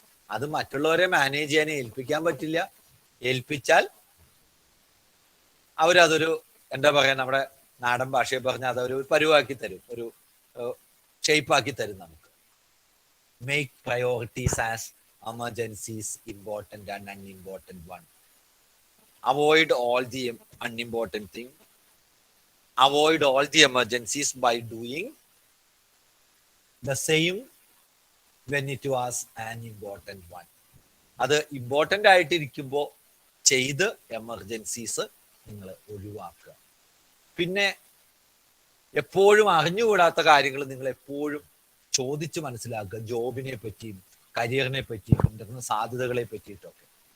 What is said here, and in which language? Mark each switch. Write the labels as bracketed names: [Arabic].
[Malayalam] അത് മറ്റുള്ളവരെ മാനേജ് ചെയ്യാൻ ഏൽപ്പിക്കാൻ പറ്റില്ല. ഏൽപ്പിച്ചാൽ അവരതൊരു എന്താ പറയാ, നമ്മുടെ നാടൻ ഭാഷയെ പറഞ്ഞാൽ അതൊരു പരുവാക്കി തരും, ഒരു ഷേപ്പാക്കി തരും നമുക്ക്. [English] Make priorities as emergencies important and unimportant one. Avoid all the unimportant thing. Avoid all the emergencies by doing the same when it was an important one. [Malayalam] അത് ഇമ്പോർട്ടൻ്റ് ആയിട്ടിരിക്കുമ്പോൾ ചെയ്ത് എമർജൻസീസ് നിങ്ങൾ ഒഴിവാക്കുക. പിന്നെ എപ്പോഴും അറിഞ്ഞുകൂടാത്ത കാര്യങ്ങൾ നിങ്ങൾ എപ്പോഴും ചോദിച്ച് മനസ്സിലാക്കുക. ജോബിനെ പറ്റിയും കരിയറിനെ പറ്റിയും ഉണ്ടാകുന്ന സാധ്യതകളെ പറ്റിയിട്ടൊക്കെ.